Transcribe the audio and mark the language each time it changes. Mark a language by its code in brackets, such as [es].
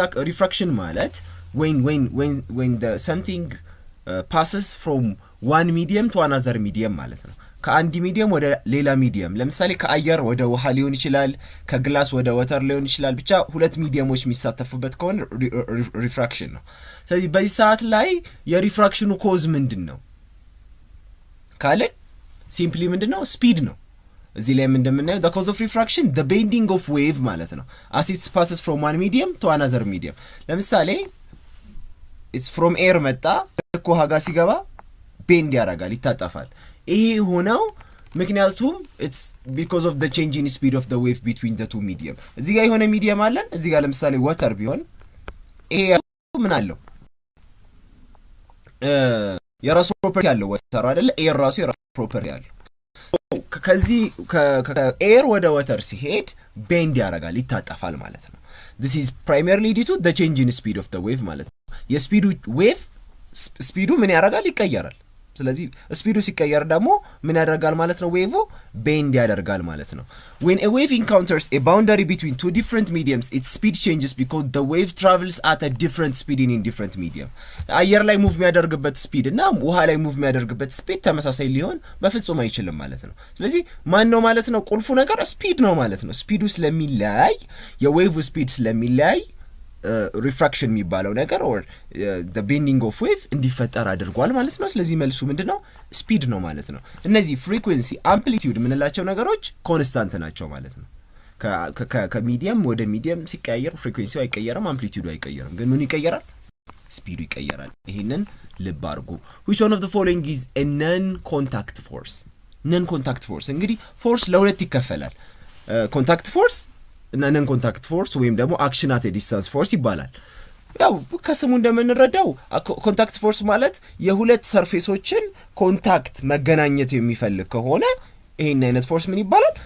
[am] ሪፍራክሽን ማለት [en] when the something passes from one medium to another medium [am] ማለት ነው። ከአንድ ሚዲየም ወደ ሌላ ሚዲየም፣ ለምሳሌ ከአየር ወደ ውሃ ሊሆን ይችላል፣ ከግላስ ወደ ወተር ሊሆን ይችላል። ብቻ ሁለት ሚዲየሞች የሚሳተፉበት ከሆነ ሪፍራክሽን ነው። ስለዚህ በዚህ ሰዓት ላይ የሪፍራክሽኑ ኮዝ ምንድን ነው ካለን ሲምፕሊ ምንድን ነው? ስፒድ ነው። እዚህ ላይ እንደምናየው [en] the cause of refraction the bending of wave [am] ማለት ነው [en] as it passes from one medium to another medium። ለምሳሌ it's from air [am] መጣ ከውሃ ጋር ሲገባ ቤንድ ያደርጋል፣ ይታጠፋል። ይሄ ሆነው ምክንያቱም [en] it's because of the change in speed of the wave between the two medium። [am] እዚህ ጋር የሆነ ሚዲየም አለን። እዚህ ጋር ለምሳሌ ወተር ቢሆን ይሄ ምን አለው? የራሱ ፕሮፐርቲ ያለው ወተር አይደለ? ኤር ራሱ የራሱ ፕሮፐርቲ ያለው። ከዚህ ከኤር ወደ ወተር ሲሄድ ቤንድ ያደርጋል፣ ይታጠፋል ማለት ነው። [en] this is primarily due to the change in speed of the wave [am] ማለት ነው። የስፒዱ ዌቭ ስፒዱ ምን ያደርጋል? ይቀየራል። ስለዚህ ስፒዱ ሲቀየር ደግሞ ምን ያደርጋል ማለት ነው? ዌቭ ቤንድ ያደርጋል ማለት ነው። [en] when a wave encounters a boundary between two different mediums its speed changes because the wave travels at a different speed in different medium [am] አየር ላይ ሙቭ የሚያደርግበት ስፒድ እና ውሃ ላይ ሙቭ የሚያደርግበት ስፒድ ተመሳሳይ ሊሆን በፍጹም አይችልም ማለት ነው። ስለዚህ ማን ነው ማለት ነው? ቁልፉ ነገር ስፒድ ነው ማለት ነው። ስፒዱ ስለሚለያይ የዌቭ ስፒድ ስለሚለያይ ሪፍራክሽን የሚባለው ነገር [en] or the bending of wave [am] እንዲፈጠር አድርጓል ማለት ነው። ስለዚህ መልሱ ምንድነው? ስፒድ ነው ማለት ነው። እነዚህ ፍሪኩዌንሲ አምፕሊቲዩድ የምንላቸው ነገሮች ኮንስታንት ናቸው ማለት ነው። ከሚዲየም ወደ ሚዲየም ሲቀያየር ፍሪኩዌንሲው አይቀየርም፣ አምፕሊቲዩዱ አይቀየርም። ግን ምን ይቀየራል? ስፒዱ ይቀየራል። ይሄንን ልብ አድርጉ። [en] which one of the following is a non contact force? [am] non contact force እንግዲህ ፎርስ ለሁለት ይከፈላል። ኮንታክት ፎርስ እና ነን ኮንታክት ፎርስ ወይም ደግሞ አክሽን አት ዲስታንስ ፎርስ ይባላል። ያው ከስሙ እንደምንረዳው ኮንታክት ፎርስ ማለት የሁለት ሰርፌሶችን ኮንታክት መገናኘት የሚፈልግ ከሆነ ይሄን አይነት ፎርስ ምን ይባላል?